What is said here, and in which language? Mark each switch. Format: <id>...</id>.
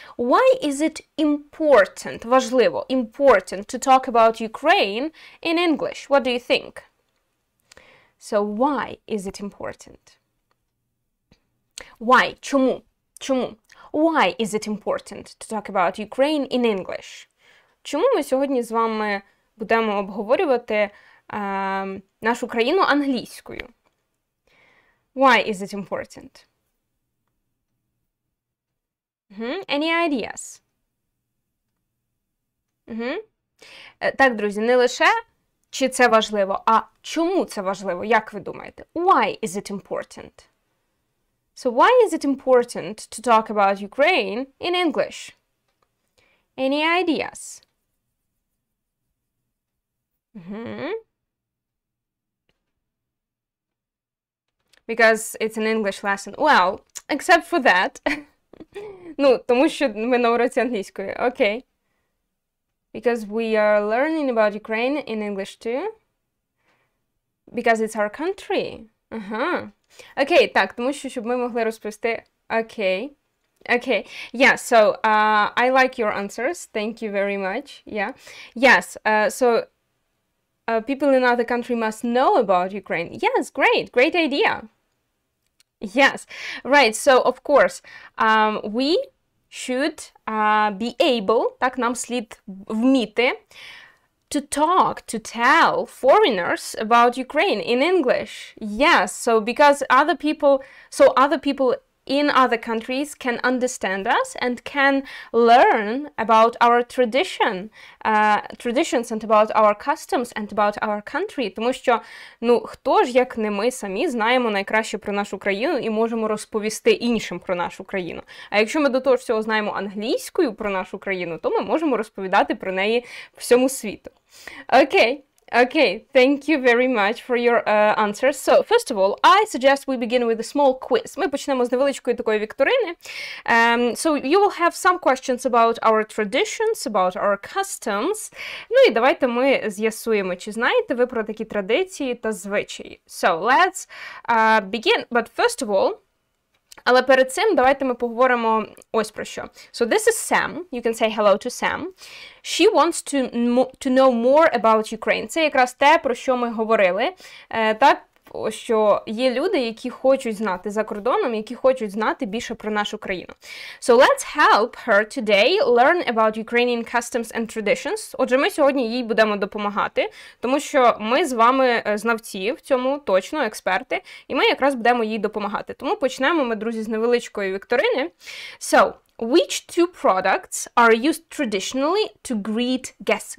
<en>Why is it important, важливо, important to talk about Ukraine in English? What do you think? So why is it important? Why?</en> <uk>Чому? Чому?</uk> <en>Why is it important to talk about Ukraine in English?</en> <uk>Чому ми сьогодні з вами будемо обговорювати нашу країну англійською?</uk> <en>Why is it important? Any ideas?</en> <uk>Так, друзі, не лише чи це важливо, а чому це важливо? Як ви думаєте?</uk> <en>Why is it important? So why is it important to talk about Ukraine in English? Any ideas? Because it's an English lesson. Well, except for that.</en> <uk>Ну, тому що ми на уроці англійської.</uk> <en>Okay. Because we are learning about Ukraine in English too. Because it's our country.</en> <uk>Окей, так, тому що, щоб ми могли розповісти...</uk> <en>Окей. Okay. Yeah, so I like your answers. Thank you very much. Yeah. Yes, so people in other country must know about Ukraine. Yes, great. Great idea. Yes. Right, so of course, we should be able,</en> <uk>так, нам слід вміти,</uk> <en>to talk, to tell foreigners about Ukraine in English. Yes, so because other people in other countries can understand us and can learn about our traditions and about our customs and about our country.</en> <uk>Тому що, ну, хто ж, як не ми самі, знаємо найкраще про нашу країну і можемо розповісти іншим про нашу країну. А якщо ми до того всього знаємо англійською про нашу країну, то ми можемо розповідати про неї всьому світу. Окей.</uk> <en>Okay, thank you very much for your answers. So, first of all, I suggest we begin with a small quiz.</en> <uk>Ми почнемо з невеличкої такої вікторини.</uk> <en>So, you will have some questions about our traditions, about our customs.</en> <uk>Ну і давайте ми з'ясуємо, чи знаєте ви про такі традиції та звичаї.</uk> <en>So, let's begin. But first of all,</en> <uk>Але перед цим давайте ми поговоримо ось про що.</uk> <en>So this is Sam. You can say hello to Sam. She wants to know more about Ukraine.</en> <uk>Це якраз те, про що ми говорили. Так, що є люди, які хочуть знати за кордоном, які хочуть знати більше про нашу країну.</uk> <en>So let's help her today learn about Ukrainian customs and traditions.</en> <uk>Отже, ми сьогодні їй будемо допомагати, тому що ми з вами знавці в цьому, точно, експерти, і ми якраз будемо їй допомагати. Тому почнемо ми, друзі, з невеличкої вікторини.</uk> <en>So, which two products are used traditionally to greet guests?</en>